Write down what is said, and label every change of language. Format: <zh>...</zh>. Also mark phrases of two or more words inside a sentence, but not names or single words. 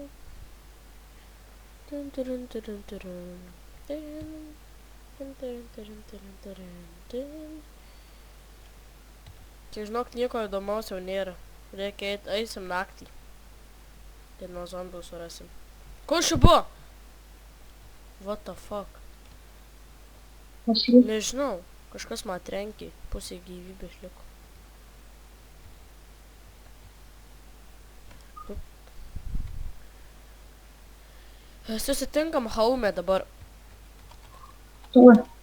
<lt>Čia žinok, nieko įdomaus jau nėra. Reikia eisim naktį. Ir nuo zombių surasim. Kur čia buvo?</lt> <en>What the fuck?</en> <lt>Nežinau. Kažkas man trenkė. Pusė gyvybės liko. Susitinkam haume dabar. Tuo.</lt>